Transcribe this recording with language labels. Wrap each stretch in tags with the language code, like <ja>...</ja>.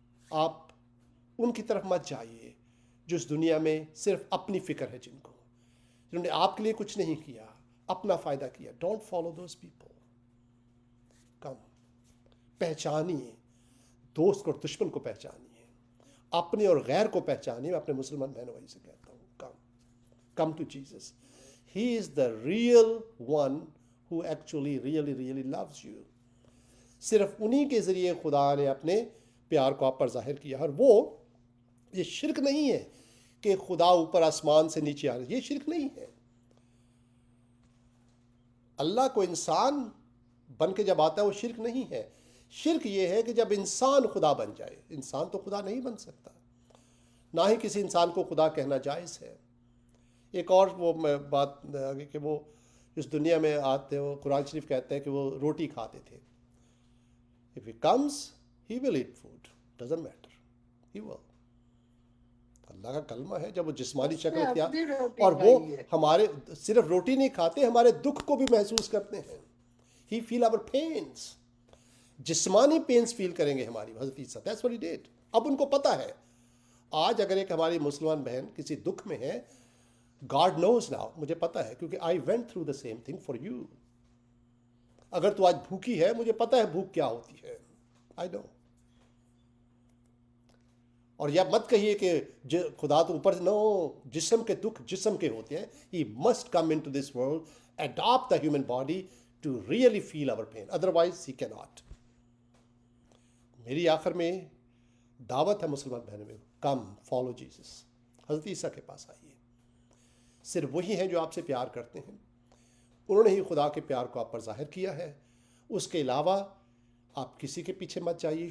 <ur>آپ ان کی طرف مت جائیے جو اس دنیا میں صرف اپنی فکر ہے جنہوں نے آپ کے لیے کچھ نہیں کیا, اپنا فائدہ کیا.</ur> <en>Don't follow those people.</en> <ur>کم پہچانیے, دوست اور دشمن کو پہچانیے, اپنے اور غیر کو پہچانیے. میں اپنے مسلمان بہنوں بھائی سے کہتا ہوں,</ur> <en>Come to Jesus. He is the real one who actually really loves you.</en> <ur>صرف انہی کے ذریعے خدا نے اپنے پیار کو آپ پر ظاہر کیا. اور وہ یہ شرک نہیں ہے کہ خدا اوپر آسمان سے نیچے آ رہا ہے. یہ شرک نہیں ہے. اللہ کو انسان بن کے جب آتا ہے وہ شرک نہیں ہے. شرک یہ ہے کہ جب انسان خدا بن جائے. انسان تو خدا نہیں بن سکتا, نہ ہی کسی انسان کو خدا کہنا جائز ہے. ایک اور وہ بات آگے کہ وہ اس دنیا میں آتے وہ قرآن شریف کہتے ہیں کہ وہ روٹی کھاتے تھے.</ur> <en>If he comes, he will eat food. Doesn't matter. He will.</en> <ur>اللہ کا کلمہ ہے. جب وہ جسمانی اس شکل نے اختیار, اپنی روٹی اور وہ کھائی ہے. ہمارے صرف روٹی نہیں کھاتے, ہمارے دکھ کو بھی محسوس کرتے ہیں.</ur> <en>He feel our pains.</en> <ur>جسمانی پینس فیل کریں گے ہماری.</ur> <en>حضرت عیسیٰ, that's what he did.</en> <ur>اب ان کو پتہ ہے. آج اگر ایک ہماری مسلمان بہن کسی دکھ میں ہے,</ur> <en>God knows now,</en> <ur>مجھے پتہ ہے کیونکہ</ur> <en>I went through the same thing for you.</en> <ur>اگر تو آج بھوکی ہے, مجھے پتہ ہے بھوک کیا ہوتی ہے.</ur> <en>I know.</en> <ur>اور یہ مت کہیے کہ خدا تو اوپر, نو, جسم کے دکھ جسم کے ہوتے ہیں.</ur> <en>He must come into this world, adopt the human body to really feel our pain. Otherwise he cannot.</en> <ur>میری آخر میں دعوت ہے مسلمان بہنوں میں,</ur> <en>Come follow Jesus.</en> <ur>حضرت عیسیٰ کے پاس آئیے. صرف وہی ہیں جو آپ سے پیار کرتے ہیں. انہوں نے ہی خدا کے پیار کو آپ پر ظاہر کیا ہے. اس کے علاوہ آپ کسی کے پیچھے مت جائیے.</ur>